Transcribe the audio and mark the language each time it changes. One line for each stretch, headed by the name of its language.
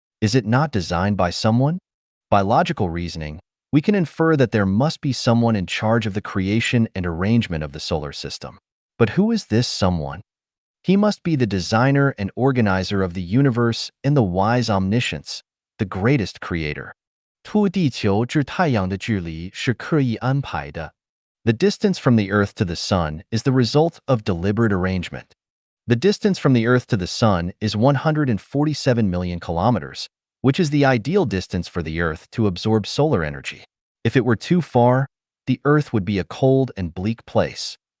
English: Is it not designed by someone? By logical reasoning, we can infer that there must be someone in charge of the creation and arrangement of the solar system. But who is this someone? He must be the designer and organizer of the universe and the wise omniscience, the greatest creator.
Chinese: 凸地球至太阳的距离是刻意安排的.
English: The distance from the Earth to the Sun is the result of deliberate arrangement. The distance from the Earth to the Sun is 147 million kilometers, which is the ideal distance for the Earth to absorb solar energy. If it were too far, the Earth would be a cold and bleak place.